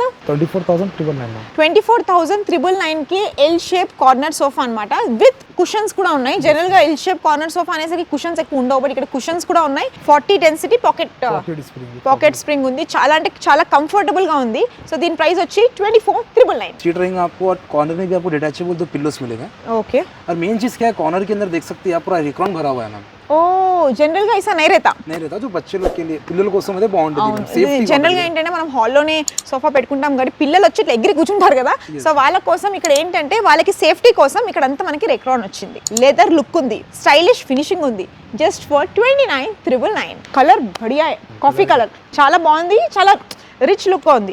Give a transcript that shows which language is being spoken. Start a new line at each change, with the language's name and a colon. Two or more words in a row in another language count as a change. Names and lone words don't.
Telugu: 24,999. 24,999 కి
English: L shape corner sofa
Telugu: అన్నమాట.
English: with cushions
Telugu: కూడా ఉన్నాయి. జనరల్ గా
English: L shape corner sofa
Telugu: అనేసరికి కుషన్స్ ఎక్కువ ఉండవు, బట్ ఇక్కడ కుషన్స్ కూడా ఉన్నాయి. 40
English: density pocket spring
Telugu: ఉంది. చాలా అంటే చాలా కంఫర్టబుల్ గా ఉంది. సో దీని ప్రైస్ వచ్చి 24,999.
Hindi: सीट रहेंगे आपको और कॉर्नर में भी आपको डिटैचेबल दो पिल्लोस मिलेगा. ओके. और मेन चीज क्या है, कॉर्नर के अंदर देख सकते हैं आप पूरा रेक्लान भरा हुआ है मैम.
Telugu: ఓ, జనరల్ గా
Hindi: ऐसा नहीं रहता. जो बच्चे लोग के लिए
Telugu: పిల్లల కోసం అయితే బాగుంటుంది. సేఫ్టీ జనరల్ గా ఏంటంటే మనం హాల్లోనే సోఫా పెట్టుకుంటాం కాబట్టి పిల్లలు వచ్చి ఇట్లా ఎగిరి కూర్చుంటారు కదా. సో వాళ్ళ కోసం ఇక్కడ ఏంటంటే వాళ్ళకి సేఫ్టీ కోసం ఇక్కడ అంతా మనకి రెక్లాన్ వచ్చింది.
English: leather look
Telugu: ఉంది,
English: stylish finishing
Telugu: ఉంది.
English: just for
Telugu: 29,999. కలర్ బడియా,
English: coffee colour
Telugu: చాలా బాగుంది, చాలా
English: rich look
Telugu: ఉంది.